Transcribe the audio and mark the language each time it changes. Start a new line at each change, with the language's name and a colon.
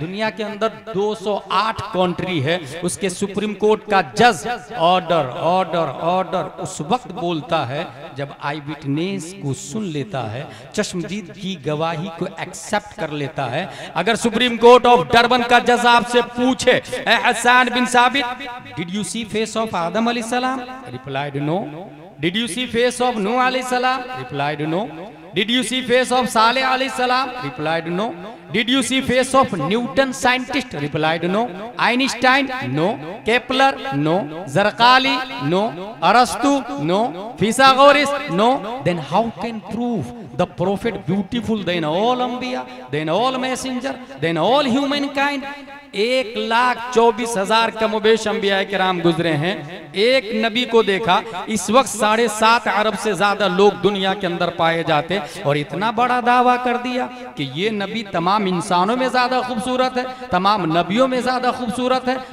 Hindi: दुनिया के अंदर 208 कंट्री है। उसके सुप्रीम कोर्ट का जज ऑर्डर ऑर्डर ऑर्डर उस वक्त बोलता है जब आई विटनेस को सुन लेता है, चश्मदीद की गवाही को एक्सेप्ट कर लेता है। अगर सुप्रीम कोर्ट ऑफ डरबन का जज आपसे पूछे, ए हसन बिन साबित,
English: Did you see face of Adam अलैहिस्सलाम? Replied no. Did you see face of Nuh अलैहिस्सलाम? Replied no. Did you see face of Saleh alayhi salam? Replied no. Did you see face of Newton scientist? Replied no. Einstein? No. Kepler? No. Zarqali? No. Arastu? No. Pythagoras? No. Then how can prove the prophet beautiful than all Anbiya, than all messenger, than all humankind?
Hindi: 1,24,000 कमोबेश अंबिया किराम गुजरे हैं, एक नबी को देखा। इस वक्त 7.5 अरब से ज्यादा लोग दुनिया के अंदर पाए जाते, और इतना बड़ा दावा कर दिया कि ये नबी तमाम इंसानों में ज्यादा खूबसूरत है, तमाम नबियों में ज्यादा खूबसूरत है।